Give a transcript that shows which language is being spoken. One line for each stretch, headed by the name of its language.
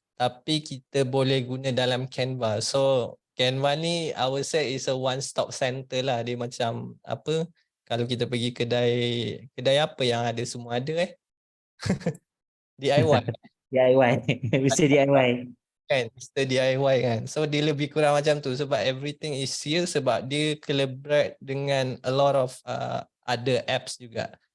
Malay: Tapi kita boleh guna dalam Canva.
English: So Canva ni I would say is a one stop center lah.
Malay: Dia macam apa, kalau kita pergi kedai apa yang ada semua ada DIY DIY. Bisa DIY. kan, Mr. DIY kan. So dia lebih kurang macam tu sebab
English: everything is here
Malay: sebab dia collaborate dengan
English: a lot of other apps
Malay: juga.